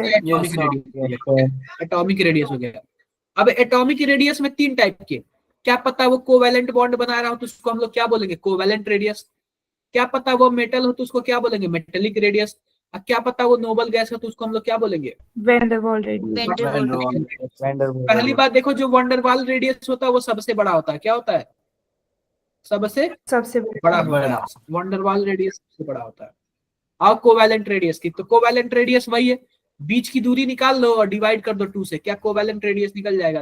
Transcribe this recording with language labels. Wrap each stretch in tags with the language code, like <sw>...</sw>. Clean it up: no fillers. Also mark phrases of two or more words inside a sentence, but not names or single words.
<hi>गया एटॉमिक</hi> <en>Yes,</en> <hi>रेडियस।</hi> <en>sir. atomic radius</en> <hi>हो गया। अब</hi> <en>atomic radius</en> <hi>में 3 टाइप के, क्या पता वो</hi> <en>covalent bond</en> <hi>बना रहा हो तो उसको हम लोग क्या बोलेंगे,</hi> <en>covalent radius.</en> <hi>क्या पता वो मेटल हो तो उसको क्या बोलेंगे,</hi> <en>metallic radius.</en> <hi>क्या पता वो</hi> <en>noble gas</en> <hi>हो तो उसको हम लोग क्या बोलेंगे,</hi> <en>Van der Waal radius. Van der Waal. Van der Waal.</en> <hi>पहली बात देखो, जो</hi> <en>Van der Waals radius</en> <hi>होता है वो सबसे बड़ा होता है। क्या होता है? सबसे सबसे बड़ा होता है।</hi> <en>Van der Waals radius</en> <hi>सबसे बड़ा होता है। और</hi> <en>covalent radius</en> <hi>की, तो</hi> <en>covalent radius</en> <hi>वही है, बीच की दूरी निकाल लो और डिवाइड कर दो 2 से, क्या</hi> <en>covalent radius</en> <hi>निकल जाएगा?</hi>